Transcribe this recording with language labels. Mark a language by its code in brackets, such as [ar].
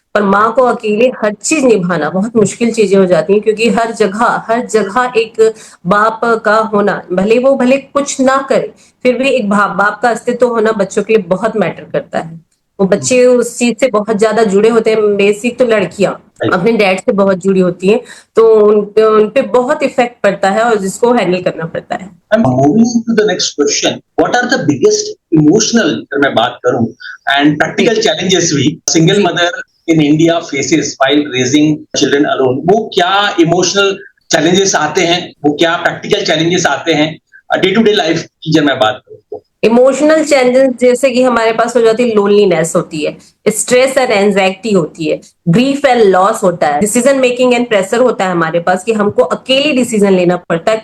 [hi] पर माँ को अकेले हर चीज निभाना बहुत मुश्किल चीजें हो जाती हैं, क्योंकि हर जगह एक बाप का होना, भले कुछ ना करे, फिर भी एक बाप का अस्तित्व होना बच्चों के लिए बहुत मैटर करता है. वो बच्चे उस चीज से बहुत ज्यादा जुड़े होते हैं. बेसिक तो लड़कियां अपने डैड से बहुत जुड़ी होती हैं, तो उन पे बहुत इफेक्ट पड़ता है और जिसको हैंडल करना पड़ता है. [en] Moving to the next question, what are the biggest emotional [hi] अगर मैं बात करूं [en] and practical challenges we single mother in India faces while raising children alone? [hi] वो क्या [en] emotional challenges [hi] आते हैं, वो क्या [en] practical challenges [hi] आते हैं [en] day to day life [hi] की जब मैं बात करूं तो? [en] emotional challenges [hi] जैसे कि हमारे पास हो जाती है, लोनलीनेस होती है, [en] stress and anxiety [hi] होती है, [en] grief and loss [hi] होता है, [en] decision making and pressure [hi] होता है हमारे पास कि हमको अकेले डिसीजन लेना पड़ता है.